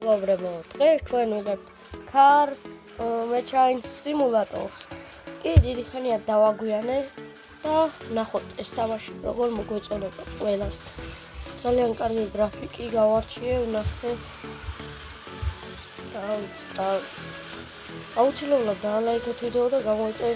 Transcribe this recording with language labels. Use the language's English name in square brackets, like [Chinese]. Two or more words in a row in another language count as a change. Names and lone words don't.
[Georgian] მეგობრებო, დღეს ჩვენ ვიღებთ [English] car machine simulator-ს. [Georgian] კი, დიდი ხანია დავაგვიანე და ნახოთ ეს თამაში როგორ მოგვეწონება ყველას. ძალიან კარგი გრაფიკი გავარჩიე, ვნახეთ. აუცილებლად დაალაიქოთ ვიდეო და გამოიწერეთ.